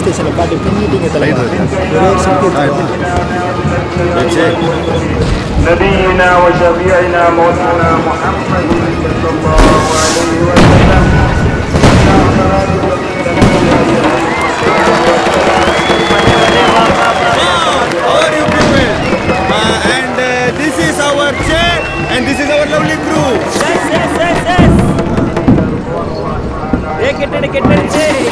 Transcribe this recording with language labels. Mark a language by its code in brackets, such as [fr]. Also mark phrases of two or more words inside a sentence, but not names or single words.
[ta] காட்டி பின்னிட்டீங்க தலைவர். ஒரே ஒரு சக்தி [ar] نبينا وشفيعنا مولانا محمد صلى الله عليه وسلم. [en] And this is our chair and this is our lovely crew. [ta] கெட்டடிச்சு